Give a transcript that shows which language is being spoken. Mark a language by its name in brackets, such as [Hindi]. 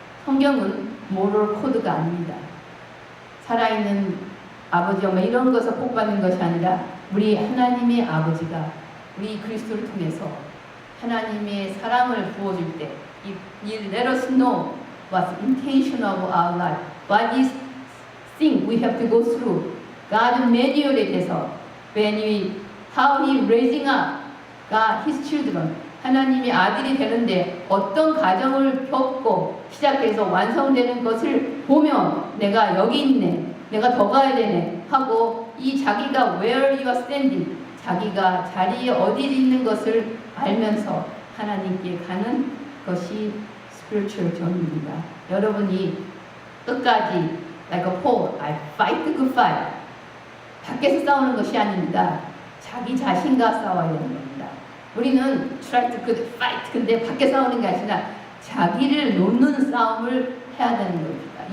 [Korean] 성경은 모럴 코드가 아닙니다. 살아있는 아버지, 엄마 이런 것을 복받는 것이 아니라 우리 하나님의 아버지가 우리 그리스도를 통해서 하나님의 사랑을 부어줄 때 [English] let us know what's the intention of our life. What is thing we have to go through. God manual에 대해서 how he raising up God, his children. [Korean] 하나님이 아들이 되는데 어떤 과정을 겪고 시작해서 완성되는 것을 보면 내가 여기 있네. 내가 더 가야 되네. 하고 이 자기가 [English] where you are standing. [Korean] 자기가 자리에 어디 있는 것을 알면서 하나님께 가는 것이 spiritual journey입니다. 여러분이 끝까지 [English] like a Paul, I fight the good fight. [Korean] 밖에서 싸우는 것이 아닙니다. 자기 자신과 싸워야 되는 겁니다. 우리는 [English] try to good fight. [Korean] 근데 밖에 싸우는 게 아니라 자기를 놓는 싸움을 해야 되는 겁니다.